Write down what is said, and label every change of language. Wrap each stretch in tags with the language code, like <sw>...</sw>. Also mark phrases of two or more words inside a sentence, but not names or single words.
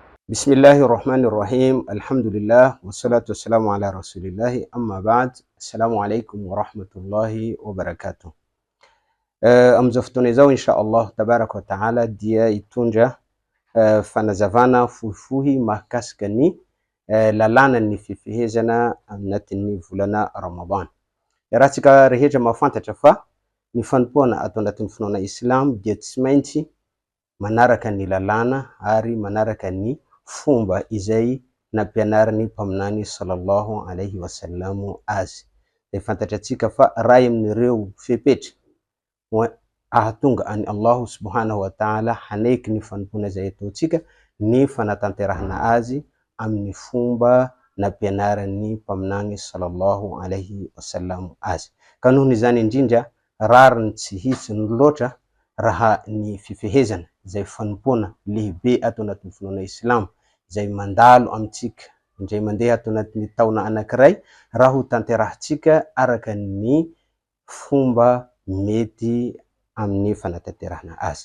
<ar>بسم الله الرحمن الرحيم. الحمد لله والصلاة والسلام على رسول الله أما بعد. السلام عليكم ورحمة الله وبركاته.</ar> <mg>Amin'izao fotoana izao</mg> <ar>إن شاء الله تبارك وتعالى</ar> <mg>dia hitondra fanazavana fohifohy mahakasika ny lalàna ny fifehezana anatin'ny volana Ramadan. Rahantsika rehetra mahafantatra fa ny fanompoana atao anatin'ny finoana Islam dia tsy maintsy manaraka ny lalàna ary manaraka ny fomba izay nampianarin'ny mpaminany</mg> <ar>صلى الله عليه وسلم</ar> <mg>azy. De fantatratsika fa ray amin'ireo fepetra ahatonga any</mg> <ar>الله سبحانه وتعالى</ar> <mg>haneky ny fanompoana izay ataontsika ny fanatanterahana azy amin'ny fomba nampianarin'ny mpaminany</mg> <ar>صلى الله عليه وسلم</ar> <mg>azy. Ka nohon' izany indrindra rariny tsy hisy ny loatra raha ny fifehezana izay fanompoana lehibe atao anatin'ny finoana Islam izay mandalo amintsika indray mandeha atao anatin'ny taona anankiray raha ho tanterahintsika araka ny fomba mety amin'ny fanatanterahana azy.</mg>